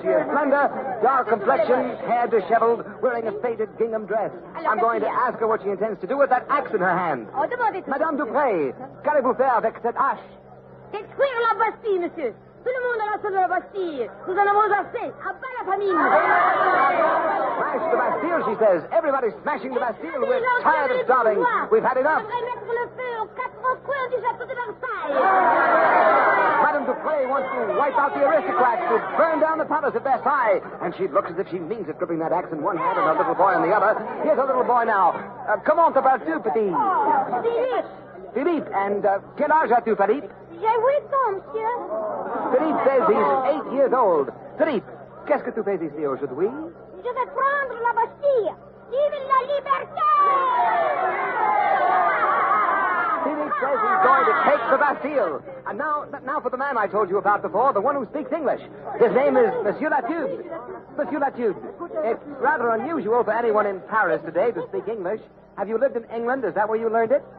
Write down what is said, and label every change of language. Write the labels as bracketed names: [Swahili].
[English] She is slender, dark complexion, hair disheveled, wearing a faded gingham dress. I'm going to ask her what she intends to do with that axe in her hand. [French] Oh, demandez tout. Madame Dupré, qu'allez-vous faire avec cette hache? Détruire la Bastille, monsieur. Tout le monde a la de la Bastille. Nous en avons assez. À bas la famine. [English] Smash the Bastille, she says. Everybody's smashing the Bastille. We're tired of starving. We've had enough. [French] Mettre le feu aux quatre coins du château de Versailles. [English] Madame Dupré wants to wipe out the aristocrats, to burn down the palace at Versailles. And she looks as if she means it, gripping that axe in one hand and a little boy in the other. Here's a little boy now. [French] Comment t'appelles-tu, petit? Philippe. Philippe. And quel âge as-tu, Philippe? J'ai 8 ans, monsieur. [English] Philippe says he's 8 years old. [French] Philippe, qu'est-ce que tu fais ici aujourd'hui? Je vais prendre la Bastille. Vive la liberté! [English] Philippe says he's going to take the Bastille. And now for the man I told you about before, the one who speaks English. His name is Monsieur Latude. Monsieur Latude, it's rather unusual for anyone in Paris today to speak English. Have you lived in England? Is that where you learned it?